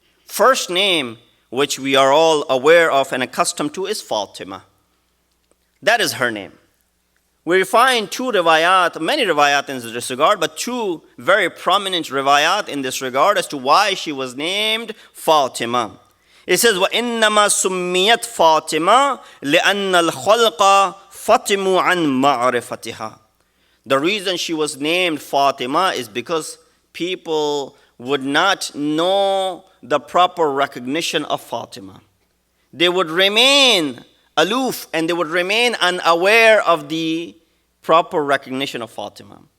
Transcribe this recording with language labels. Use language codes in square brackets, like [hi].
[en] First name, which we are all aware of and accustomed to, is Fatima. That is her name. We find 2 riwayat, many riwayat in this regard, but 2 very prominent riwayat in this regard as to why she was named Fatima. It says, [ar] وَإِنَّمَا سُمِّيَتْ فَاطِمَةً لِأَنَّ الْخَلْقَ فَطِمُوا عَنْ مَعْرِفَتِهَا. [en] The reason she was named Fatima is because people would not know the proper recognition of Fatima. They would remain aloof and they would remain unaware of the proper recognition of Fatima.